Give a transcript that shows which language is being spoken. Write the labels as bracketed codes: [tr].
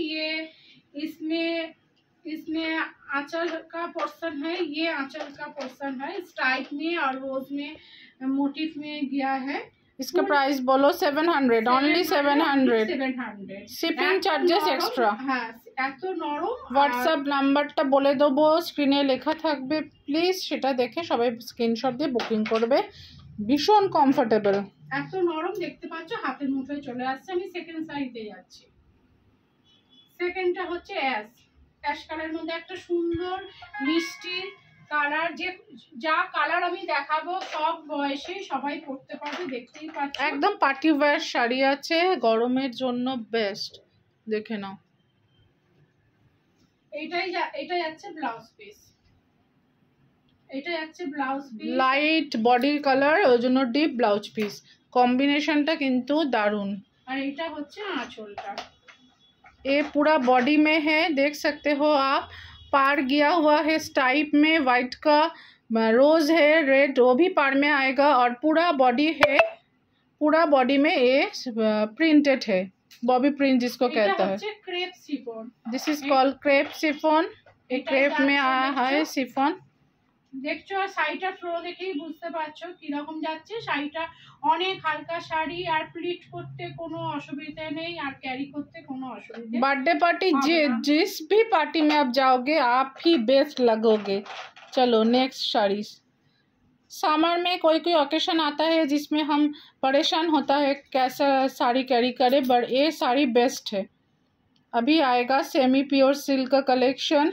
[hi] ये इसमें आंचल का पोर्शन है, ये आंचल का पोर्शन है, स्ट्राइप में और रोज में मोटिफ में गया है। इसका प्राइस बोलो 700, ओनली 700। Shipping charges extra. [bn] হ্যাঁ, এত নরম। হোয়াটসঅ্যাপ নাম্বারটা বলে দেবো, স্ক্রিনে লেখা থাকবে, প্লিজ সেটা দেখে সবাই স্ক্রিনশট দিয়ে বুকিং করবে। ভীষণ কমফোর্টেবল, এত নরম, দেখতে পাচ্ছ হাতের মুঠোয় চলে আসছে। আমি সেকেন্ড সাইডে যাচ্ছি। সেকেন্ডটা হচ্ছে অ্যাশ কালারের মধ্যে একটা সুন্দর মিষ্টি কালার। যা কালার আমি দেখাবো সব বয়সে সবাই পরতে পারবে, দেখতেই পাচ্ছ। একদম পার্টি ওয়্যার শাড়ি আছে, গরমের জন্য বেস্ট, দেখে নাও। এটা যাচ্ছে ব্লাউজ পিস, এটা যাচ্ছে ব্লাউজ পিস, লাইট বডির কালার, ওই জন্য ডিপ ব্লাউজ পিস। কম্বিনেশনটা কিন্তু দারুণ। আর এটা হচ্ছে আঁচলটা। [hi] ये पूरा बॉडी में है, देख सकते हो आप। पार गया हुआ है स्टाइप में, वाइट का रोज है, रेड वो भी पार में आएगा, और पूरा बॉडी है, पूरा बॉडी में ये प्रिंटेड है, बॉबी प्रिंट जिसको कहता है। Crepe chiffon, [en] This is called crepe chiffon. [hi] ये क्रेप में आया है शिफॉन। [bn] দেখছো শাড়িটা ফ্লো দেখেই বুঝতে পারছো কিরকম যাচ্ছে। শাড়িটা অনেক হালকা শাড়ি, আর প্লিট করতে কোনো অসুবিধা নেই, আর ক্যারি করতে কোনো অসুবিধা। [hi] बर्थडे पार्टी जिस भी पार्टी में आप जाओगे आप ही बेस्ट लगोगे। चलो नेक्स्ट साड़ी। समर में कोई कोई ओकेशन आता है जिसमें हम परेशान होता है कैसा साड़ी कैरी करे, बट ये साड़ी बेस्ट है। अभी आएगा सेमी प्योर सिल्क का कलेक्शन।